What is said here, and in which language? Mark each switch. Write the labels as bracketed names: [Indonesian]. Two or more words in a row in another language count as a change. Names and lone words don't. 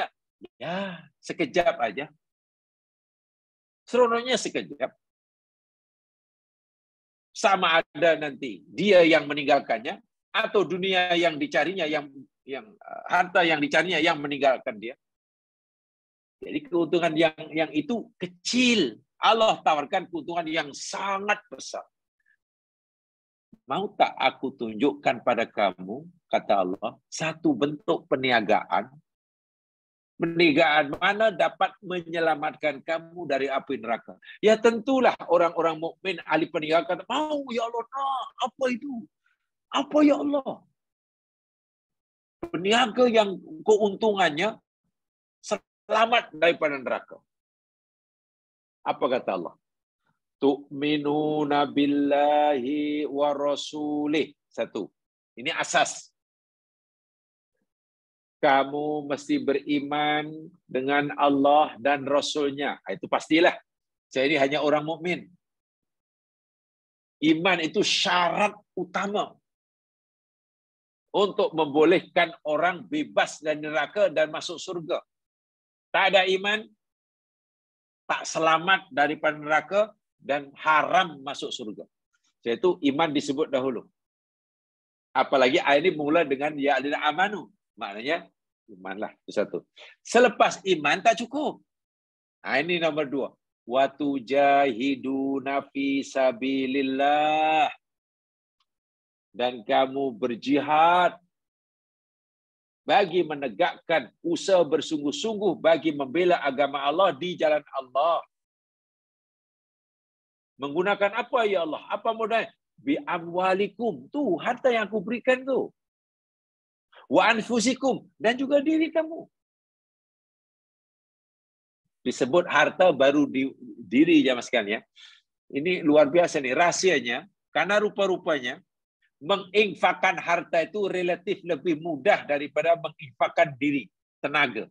[Malay] Ya, sekejap aja. Seronoknya sekejap. Sama ada nanti dia yang meninggalkannya atau dunia yang dicarinya, yang harta yang dicarinya yang meninggalkan dia. Jadi keuntungan yang itu kecil. Allah tawarkan keuntungan yang sangat besar. Mau tak aku tunjukkan pada kamu, kata Allah, satu bentuk perniagaan. Perniagaan mana dapat menyelamatkan kamu dari api neraka? Ya tentulah orang-orang mukmin ahli perniagaan. Mau [Arabic] ya Allah, [Malay] nah, apa itu? Apa [Arabic] ya Allah? [Malay] Peniaga yang keuntungannya selamat daripada neraka. Apa kata Allah? [Arabic] Tu'minuna billahi wa rasulih. [Malay] Satu. Ini asas. Kamu mesti beriman dengan Allah dan Rasulnya. Itu pastilah. Saya ini hanya orang mukmin. Iman itu syarat utama untuk membolehkan orang bebas dari neraka dan masuk surga. Tak ada iman, tak selamat daripada neraka dan haram masuk surga. Yaitu iman disebut dahulu. Apalagi ayat ini mula dengan [Arabic] ya alladzina amanu. [Malay] Maknanya imanlah, itu satu. Selepas iman tak cukup. Nah, ini nomor 2. [Arabic] Wa tujahiduna fi sabilillah. [Malay] Dan kamu berjihad bagi menegakkan usaha bersungguh-sungguh bagi membela agama Allah di jalan Allah. Menggunakan apa [Arabic] ya Allah? [Malay] Apa modalnya? [Arabic] Bi amwalikum. [Malay] Tu harta yang aku berikan tu. [Arabic] Wa anfusikum, [Malay] dan juga diri kamu. Disebut harta baru diri jamaah sekalian ya. Ini luar biasa nih rahasianya, karena rupa-rupanya menginfakkan harta itu relatif lebih mudah daripada menginfakkan diri, tenaga.